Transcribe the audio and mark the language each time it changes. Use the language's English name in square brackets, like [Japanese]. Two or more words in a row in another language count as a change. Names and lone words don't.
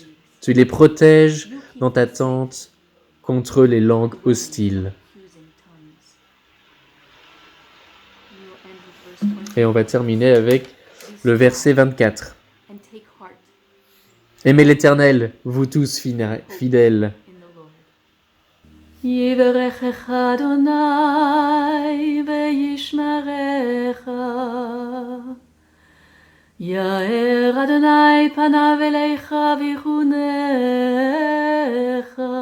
[French] Tu les protèges dans ta tente contre les langues hostiles. Et on va terminer avec le verset 24. Aimez l'Éternel, vous tous fidèles. [Hebrew] יברכך אדוני וישמרך. יאר אדוני פניו אליך ויחונך.